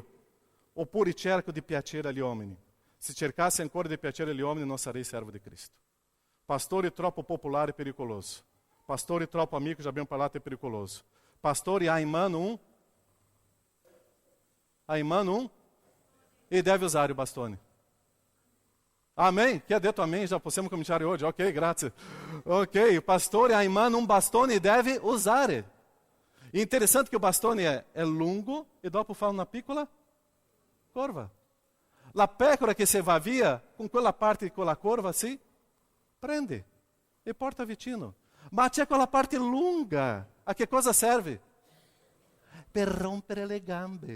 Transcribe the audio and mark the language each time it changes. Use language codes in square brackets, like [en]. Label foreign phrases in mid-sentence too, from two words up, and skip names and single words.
[it] Oppure cerco di piacere agli uomini? Se cercasse ancora di piacere agli uomini non sarei servo di Cristo. Pastore troppo popolare è pericoloso. Pastore troppo amico, já abbiamo parlato, é pericoloso. Pastore ha in mano e deve usare il bastone. Amém? Chi ha detto amém? Já possiamo cominciare oggi? Ok, grazie. Ok, il pastore ha in mano un bastone e deve usare. [pt] É interessante que o [it] bastone é lungo e dopo fa una piccola curva. La pecora che se va via, con quella parte con la curva si prende e porta vicino. Ma c'è quella parte lunga. A che cosa serve? Per rompere le gambe.